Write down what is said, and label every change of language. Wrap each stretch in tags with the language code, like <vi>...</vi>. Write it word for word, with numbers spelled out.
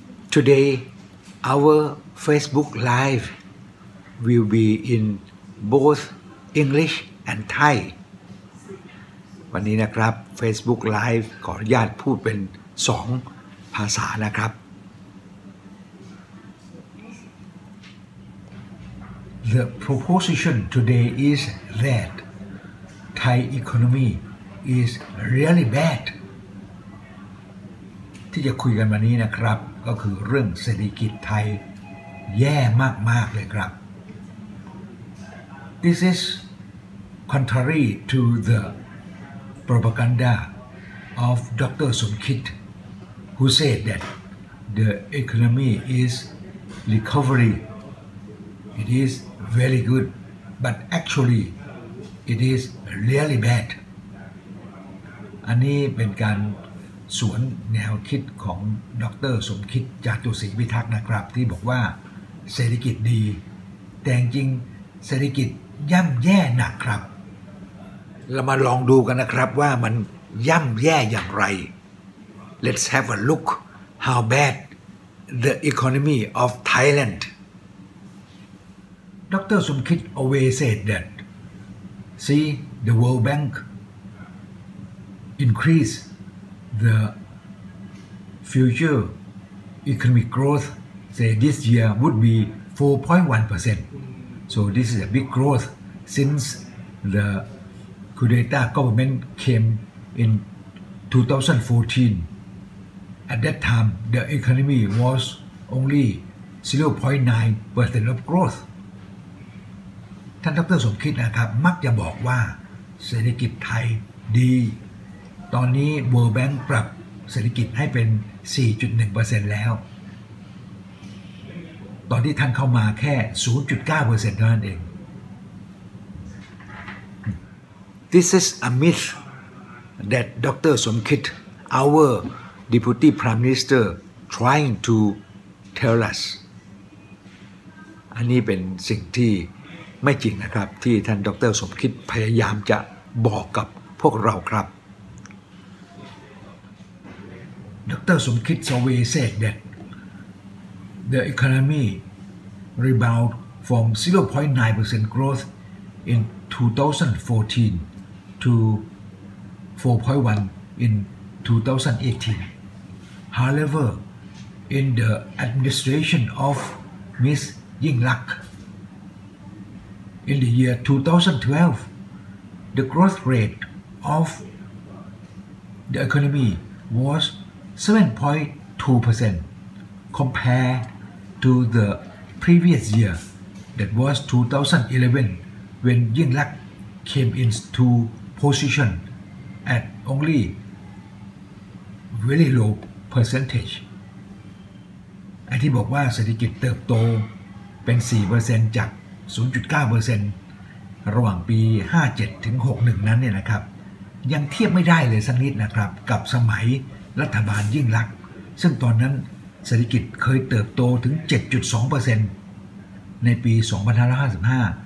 <en>Today, our Facebook Live will be in both English and Thai.</en> <th>วันนี้นะครับ Facebook Live ขออนุญาตพูดเป็นสองภาษานะครับ</th> <en>The proposition today is that Thai economy is really bad.</en> <th>ที่จะคุยกันวันนี้นะครับก็คือเรื่องเศรษฐกิจไทยแย่มากๆเลยครับ</th> <en>This is contrary to the propaganda of Doctor Somkit who said that the economy is recovery. It is very good, but actually it is really bad.</en> <th>อันนี้เป็นการสวนแนวคิดของดร. สมคิดจาตุศรีพิทักษ์นะครับที่บอกว่าเศรษฐกิจดีแต่จริงเศรษฐกิจย่ำแย่หนักครับเรามาลองดูกันนะครับว่ามันย่ำแย่อย่างไร</th> <en>Let's have a look how bad the economy of Thailand.</en> <th>ดร.</th> <en>สมคิด always said that see the World Bank increase the future economic growth say this year would be four point one percent. So this is a big growth since the Kudeta government came in twenty fourteen. At that time, the economy was only zero point nine percent of growth.</en> <th>ท่านดร.สมคิดนะครับมักจะบอกว่าเศรษฐกิจไทยดีตอนนี้ World Bank ปรับเศรษฐกิจให้เป็น</th> <en>four point one percent</en> <th>แล้วตอนที่ท่านเข้ามาแค่</th> <en>zero point nine percent</en> <th>เท่านั้นเอง</th> <en>This is a myth that Doctor Somkit, our Deputy Prime Minister, trying to tell us.</en> <th>อันนี้เป็นสิ่งที่ไม่จริงนะครับที่ท่านดร.สมคิดพยายามจะบอกกับพวกเราครับ</th> <en>Doctor Somkit Saway said that the economy rebound from zero point nine percent growth in twenty fourteen to four point one percent in twenty eighteen. However, in the administration of Miss Yingluck, in the year twenty twelve, the growth rate of the economy was seven point two percent compared to the previous year that was twenty eleven when Yingluck came into position at only very low percentage.</en> <th>ไอ้ที่บอกว่าเศรษฐกิจเติบโตเป็น</th> <en>four percent</en> <th>จาก</th> <en>zero point nine percent</en> <th>ระหว่างปีห้าสิบเจ็ดถึงหกสิบเอ็ดนั้นเนี่ยนะครับยังเทียบไม่ได้เลยสักนิดนะครับกับสมัยรัฐบาลยิ่งลักษณ์ซึ่งตอนนั้นเศรษฐกิจเคยเติบโตถึง เจ็ดจุดสองเปอร์เซ็นต์ ในปี สองพันห้าร้อยห้าสิบห้า</th>